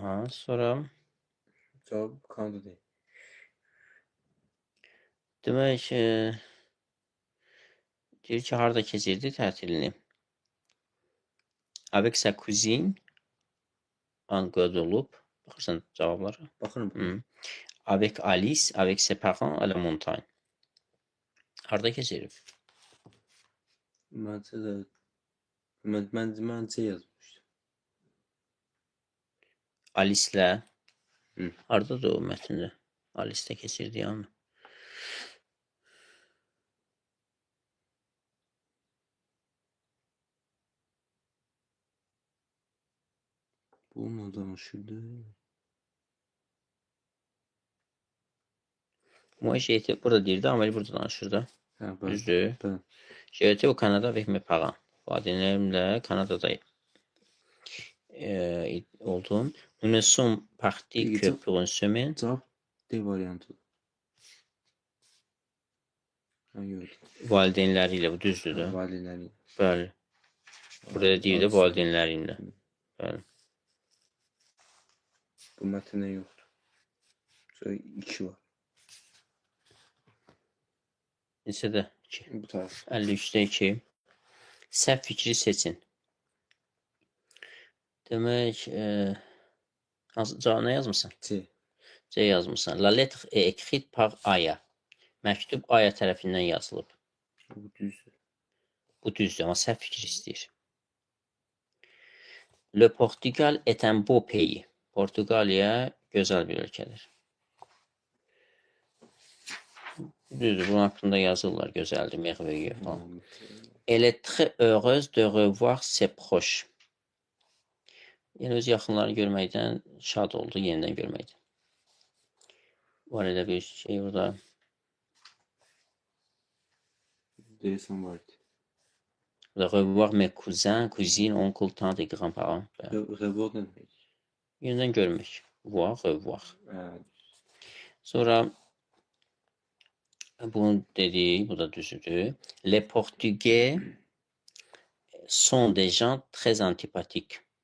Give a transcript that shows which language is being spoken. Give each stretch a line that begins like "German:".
Azerbaijani: Sonra Cavab Kanada deyil. demək, deyir ki, harda keçirdi tətilini?
French: Avec sa cousine en Guadeloupe.
Azerbaijani: Baxırsan cavablara. Baxırım. Hı.
French: Avec Alice, avec ses parents à la montagne.
Azerbaijani: Harda keçirib? Məncə də məncə yazmışdım. Alice'lə. Hı. Hardadır o mətndə? Alice'də keçirdi amma. Bununla danışırdı.
French: Moi, j'ai été
Azerbaijani: burada deyirdi, amma burada danışır da. Hə, bəli. Düzdür. Bəli.
French: J'ai été au Canada avec mes parents.
Azerbaijani: Valideynlərimlə Kanadada oldum.
French: Nous ne sommes partis que pour une semaine.
Azerbaijani: Cavab D variantı. Hə, yox. Valideynləri ilə, bu düzdür də. Valideynləri. Bəli. Burada deyir də valideynləri ilə. Bəli. Bu mətndə yoxdur. Sonra 2 var. Neçədə? 2. Bu tərəf. 53-də 2. Səhv fikri seçin. Demək, nə yazmısan? C. C yazmısan.
French: La lettre est écrite par Aya.
Azerbaijani: Məktub Aya tərəfindən yazılıb. Bu düzdür. Bu düzdür, amma səhv fikir istəyir.
French: Le Portugal est un beau pays.
Azerbaijani: Portuqaliya gözəl bir ölkədir. Düzdür, bunun haqqında yazırlar, gözəldir, merveilleux falan.
French: Elle est très heureuse de revoir ses proches.
Azerbaijani: Yəni, öz yaxınlarını görməkdən şad oldu, yenidən görməkdən. Var elə bir şey burada. Deyəsən var idi.
French: De revoir mes cousins, cousines, oncles, tantes et grands-parents.
Azerbaijani: Revoir nə demək? Yenidən görmək. Voir, revoir. Hə. Sonra bunu dedik, bu da düzdür.
French: Les Portugais sont des gens très antipathiques.